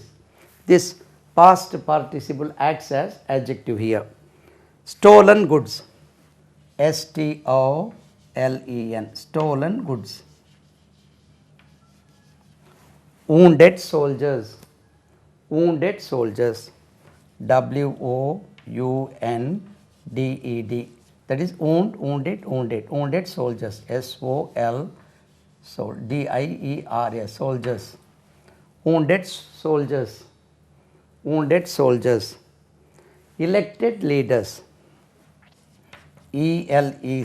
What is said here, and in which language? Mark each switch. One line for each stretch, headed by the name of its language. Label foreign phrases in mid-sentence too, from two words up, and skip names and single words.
English: This past participle acts as adjective here. Stolen goods. S-T-O-L-E-N. Stolen goods. Wounded soldiers. Wounded soldiers. W-O-U-N-D-E-D. That is wounded, wounded. Wounded soldiers. S-O-L. So D-I-E-R-S. Soldiers. Wounded soldiers. Wounded soldiers. Elected leaders. E-L-E-C.